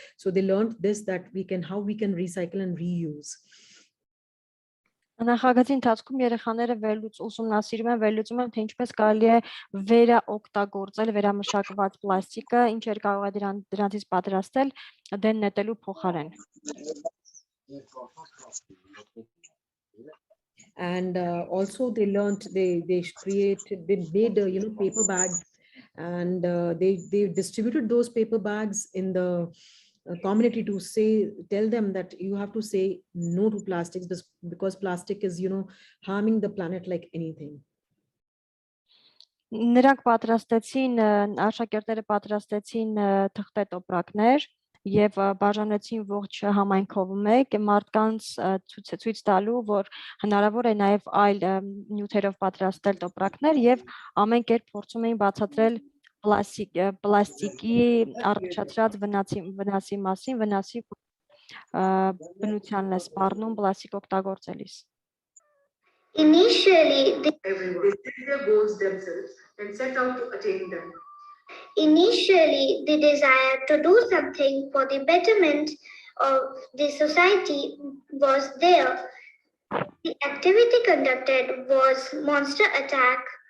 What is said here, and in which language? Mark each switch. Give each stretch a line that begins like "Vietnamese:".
English: So they learned this, that how we can recycle and reuse.
Armenian: Նախագծի ընթացքում երեխաները ուսումնասիրում են, վերլուծում են, թե ինչպես կարելի է վերաօգտագործել վերամշակված պլաստիկը, ինչեր կարող է դրանցից պատրաստել դեն նետելու փոխարեն.
English: And also they learned, they made you know, paper bags, and they distributed those paper bags in the community to tell them that you have to say no to plastics, because plastic is, you know, harming the planet like anything.
Armenian: Նրանք պատրաստեցին, աշակերտները պատրաստեցին թղթե տոպրակներ եւ բաժանեցին ողջ համայնքով մեկ մարդկանց ցույց տալու, որ հնարավոր է նաեւ այլ նյութերով պատրաստել տոպրակներ եւ ամեն կերպ փորձում էին բացատրել պլաստիկի առաջացրած վնասի մասին, վնասի բնությանն է սպառնում պլաստիկ օգտագործելիս.
English: Initially, they set their goals themselves and set out to attain them. Initially, the desire to do something for the betterment of the society was there. The activity conducted was monster attack.